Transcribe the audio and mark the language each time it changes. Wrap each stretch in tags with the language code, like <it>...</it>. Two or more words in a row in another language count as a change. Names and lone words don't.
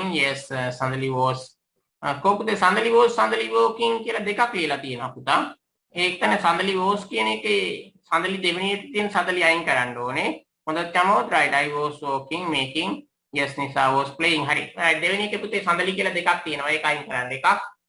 <en>Yes, Sandali was</en> <si>කොහොමද</si> <en>Sandali walking</en> <si>කියලා දෙකක් ලියලා තියෙනවා පුතා. ඒක තමයි</si> <en>Sandali was</en> <si>කියන එකේ Sandali දෙවෙනියට තියෙන Sandali අයින් කරන්න ඕනේ. හොඳට තමෝත්</si> <en>right, I was walking, making, yes Nisa was playing.</en> <si>හරි. දෙවෙනි එකේ පුතේ Sandali කියලා දෙකක් තියෙනවා. ඒක අයින් කරන්න එකක්.</si>